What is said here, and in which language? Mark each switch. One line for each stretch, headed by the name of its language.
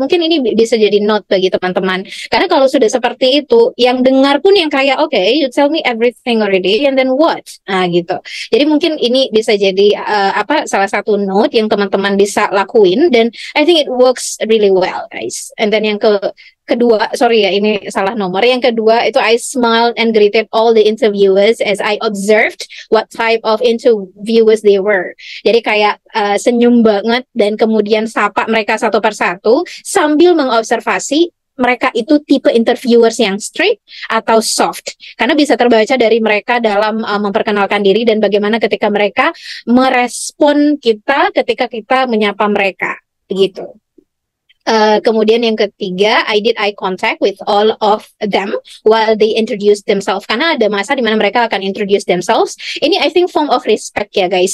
Indonesian: Mungkin ini bisa jadi note bagi teman-teman. Karena kalau sudah seperti itu, yang dengar pun yang kayak,
English: you tell me everything already, and then what?
Indonesian: Gitu. Jadi mungkin ini bisa jadi salah satu note yang teman-teman bisa lakuin, dan
English: I think it works really well guys. And then
Indonesian: yang kedua, sorry ya, ini salah nomor. Yang kedua itu
English: I smiled and greeted all the interviewers as I observed what type of interviewers they were.
Indonesian: Jadi kayak senyum banget dan kemudian sapa mereka satu persatu sambil mengobservasi mereka itu tipe interviewers yang strict atau soft. Karena bisa terbaca dari mereka dalam memperkenalkan diri dan bagaimana ketika mereka merespon kita ketika kita menyapa mereka. Begitu. Kemudian yang ketiga,
English: I did eye contact with all of them while they introduce themselves.
Indonesian: Karena ada masa di mana mereka akan
English: introduce themselves.
Indonesian: Ini
English: I think form of respect
Indonesian: ya guys.